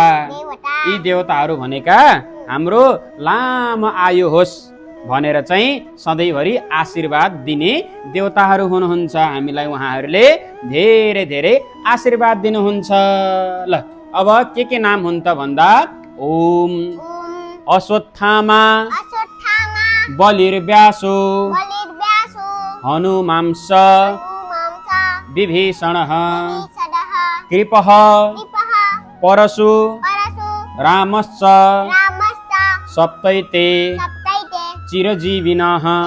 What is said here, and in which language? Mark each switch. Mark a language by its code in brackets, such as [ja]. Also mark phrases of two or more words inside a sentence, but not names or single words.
[ne] यी देवताहरू भनेका हाम्रो लामो आयु होस् भनेर चाहिँ सधैँभरि आशीर्वाद दिने देवताहरू हुनुहुन्छ। हामीलाई उहाँहरूले धेरै धेरै आशीर्वाद दिनुहुन्छ। ल, अब के नाम हुन् त भन्दा, [sa] ओम अश्वत्थामा बलिर्व्यासो हनुमांस विभीषणः कृपः परशु रामश्च सप्तैते चिरजीविनः